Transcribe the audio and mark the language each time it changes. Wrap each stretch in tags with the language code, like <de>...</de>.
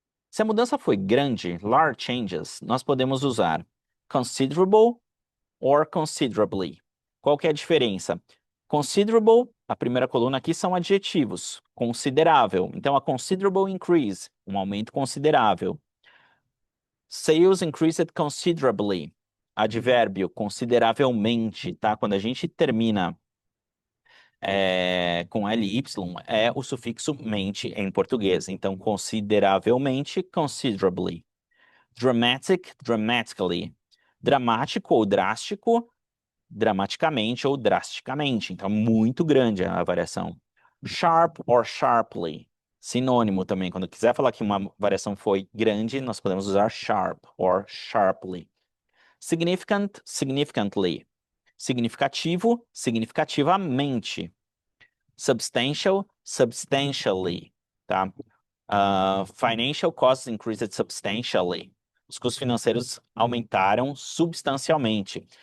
<pt>Se a mudança foi grande,</pt> <en>large changes,</en> <pt>nós podemos usar</pt> <en>considerable or considerably.</en> <pt>Qual que é a diferença? Considerable, a primeira coluna aqui são adjetivos. Considerável. Então,</pt> <en>a considerable increase,</en> <pt>um aumento considerável.</pt> <en>Sales increased considerably.</en> <pt>Advérbio, consideravelmente, tá? Quando a gente termina com ly, é o sufixo mente em português. Então, consideravelmente, considerably.</pt> <en>Dramatic, dramatically.</en> <pt>Dramático ou drástico, dramaticamente ou drasticamente. Então, muito grande a variação.</pt> <en>Sharp or sharply.</en> <pt>Sinônimo também. Quando quiser falar que uma variação foi grande, nós podemos usar</pt> <en>sharp or sharply. Significant, significantly.</en> <pt>Significativo, significativamente.</pt> <en>Substantial, substantially, tá? Financial costs increased substantially.</en> <pt>Os custos financeiros aumentaram substancialmente.</pt>